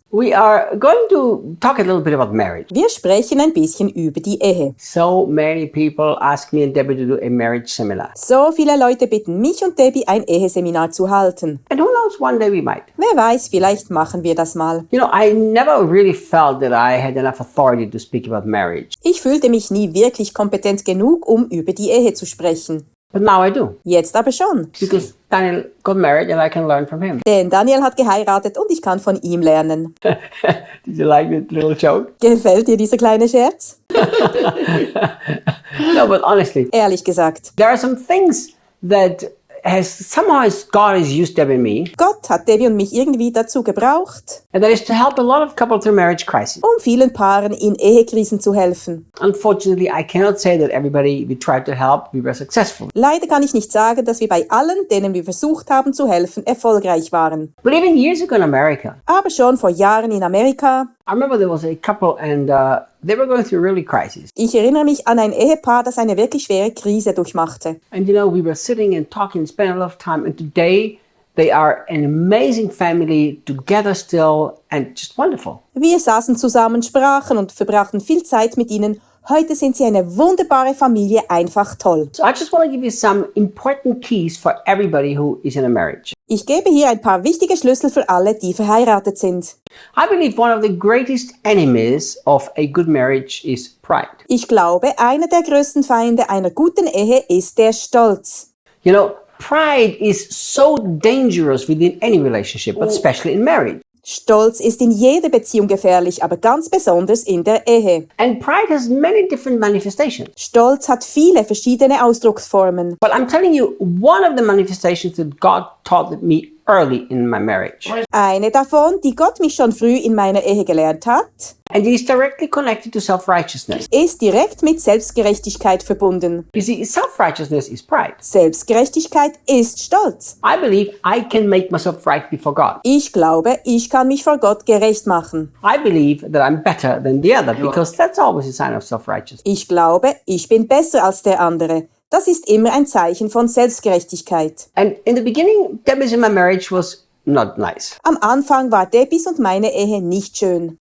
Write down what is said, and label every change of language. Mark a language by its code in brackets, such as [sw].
[en] We are going to talk a little bit about marriage. [de] Wir sprechen ein bisschen über die Ehe. [en] So many people ask me and Debbie to do a marriage seminar. [de] So viele Leute bitten mich und Debbie, ein Eheseminar zu halten. [en] And who knows, one day we might. [de] Wer weiß, vielleicht machen wir das mal. [en] You know, I never really felt that I had enough authority to speak about marriage. [de] Ich fühlte mich nie wirklich kompetent genug, um über die Ehe zu sprechen. [en] But now I do. [de] Jetzt aber schon. [en] Because Daniel got married and I can learn from him. [de] Denn Daniel hat geheiratet und ich kann von ihm lernen. [en] Did you like that little joke? [de] Gefällt dir dieser kleine Scherz? [en] No, but honestly, [de] Ehrlich gesagt. [en] there are some things that God has used Debbie and me, [de] Gott hat Debbie und mich irgendwie dazu gebraucht, [en] and that is to help a lot of couples through marriage crisis. [de] um vielen Paaren in Ehekrisen zu helfen. [en] Unfortunately, I cannot say that everybody we tried to help, we were successful. [de] Leider kann ich nicht sagen, dass wir bei allen, denen wir versucht haben zu helfen, erfolgreich waren. [en] But even years ago in America, [de] Aber schon vor Jahren in Amerika, [en] I remember there was a couple and they were going through really crisis. [de] ich erinnere mich an ein Ehepaar, das eine wirklich schwere Krise durchmachte. [en] And you know, we were sitting and talking and spending a lot of time, and today they are an amazing family, together still, and just wonderful. [de] Wir saßen zusammen, sprachen und verbrachten viel Zeit mit ihnen. Heute sind sie eine wunderbare Familie, einfach toll. [en] So I just want to give you some important keys for everybody who is in a marriage. [de] Ich gebe hier ein paar wichtige Schlüssel für alle, die verheiratet sind. [en] I believe one of the greatest enemies of a good marriage is pride. [de] Ich glaube, einer der größten Feinde einer guten Ehe ist der Stolz. [en] You know, pride is so dangerous within any relationship, but especially in marriage. [de] Stolz ist in jeder Beziehung gefährlich, aber ganz besonders in der Ehe. [en] And pride has many different manifestations. [de] Stolz hat viele verschiedene Ausdrucksformen. [en] But I'm telling you, one of the manifestations that God taught me early in my marriage. [de] Eine davon, die Gott mich schon früh in meiner Ehe gelehrt hat, [en] And it is directly connected to self-righteousness. [de] ist direkt mit Selbstgerechtigkeit verbunden. [en] You see, self-righteousness is pride. [de] Selbstgerechtigkeit ist Stolz. [en] I believe I can make myself right before God. [de] Ich glaube, ich kann mich vor Gott gerecht machen. [en] I believe that I'm better than the other because that's always a sign of self-righteousness. [de] Ich glaube, ich bin besser als der andere. Das ist immer ein Zeichen von Selbstgerechtigkeit. [en] And in the beginning, Debbie's in my marriage was not nice. [de] Am Anfang war Debbys und meine Ehe nicht schön.